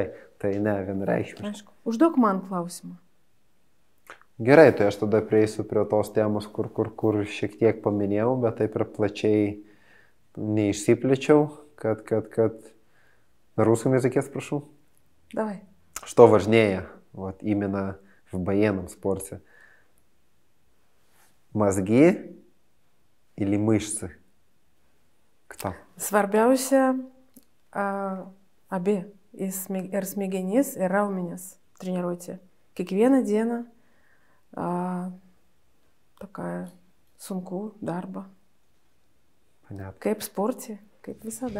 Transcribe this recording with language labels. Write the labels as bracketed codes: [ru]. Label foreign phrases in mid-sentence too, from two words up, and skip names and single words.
[lt] Tai ne, vienareikšmiškai. Užduok man klausimą. Gerai, tai aš tada prieisiu prie tos temos, kur šiek tiek paminėjau, bet taip ir plačiai neišsiplėčiau, kad... [ru] На русском языке спрошу? Давай. Что важнее, вот именно в военном спорте? Мозги или мышцы? Кто? [lt] Svarbiausia abi. Ir smegenys, ir raumenys treniruoti. Kiekvieną dieną такая sunku darba. [ru] Понятно. [lt] Kaip sporte, kaip visada.